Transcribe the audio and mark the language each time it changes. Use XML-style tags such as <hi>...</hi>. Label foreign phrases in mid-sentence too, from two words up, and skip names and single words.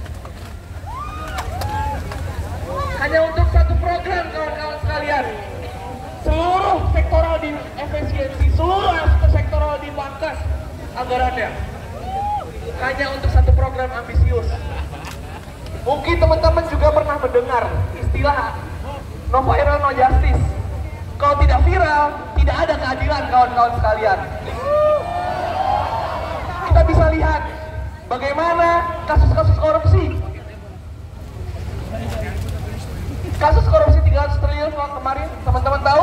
<id>Hanya untuk satu program, kawan-kawan sekalian. Seluruh sektoral di efisiensi, seluruh sektoral dipangkas anggarannya. Hanya untuk satu program ambisius. Mungkin teman-teman juga pernah mendengar istilah</id> <en>no viral, no justice.</en> <id>Kalau tidak viral, tidak ada keadilan, kawan-kawan sekalian. Kita bisa lihat bagaimana kasus-kasus korupsi. Kasus korupsi 300 triliun kemarin, teman-teman tahu?</id>